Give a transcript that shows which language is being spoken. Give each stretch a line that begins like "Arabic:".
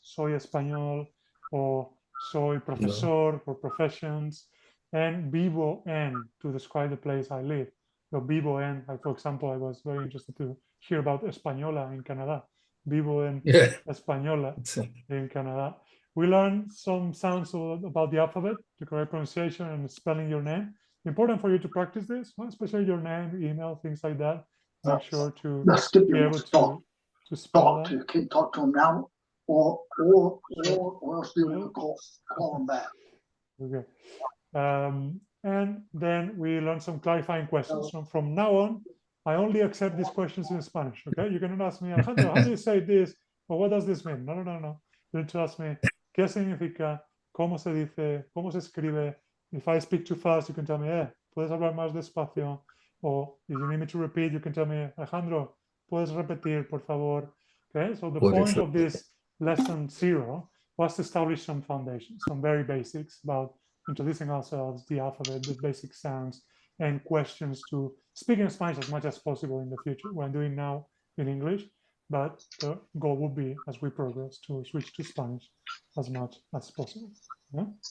Spanish: Soy español,
English: or
Spanish: soy profesor
English: for professions. And
Spanish: vivo en
English: to describe the place I live. So
Spanish: vivo en,
English: like for example, I was very interested to hear about Española in Canada.
Spanish: Vivo en
English: Española in Canada. We learned some sounds about the alphabet, the correct pronunciation, and spelling your name. Important for you to practice this, especially your name, email, things like that. Make sure to be able to spell that. You can talk to him now, or else do you call him back. Okay. And then we learn some clarifying questions. So from now on, I only accept these questions in Spanish. Okay, you cannot ask me, Alejandro, how do you say this? Or what does this mean? No. You need to ask me,
Spanish: ¿qué significa? ¿Cómo se dice? ¿Cómo se escribe?
English: If I speak too fast, you can tell me,
Spanish: puedes hablar más despacio.
English: Or if you need me to repeat, you can tell me, Alejandro,
Spanish: puedes repetir, por favor.
English: Okay, so the point of this lesson 0 was to establish some foundations, some very basics about introducing ourselves, the alphabet, the basic sounds, and questions to speak in Spanish as much as possible in the future. We're doing now in English, but the goal would be, as we progress, to switch to Spanish as much as possible. Yeah?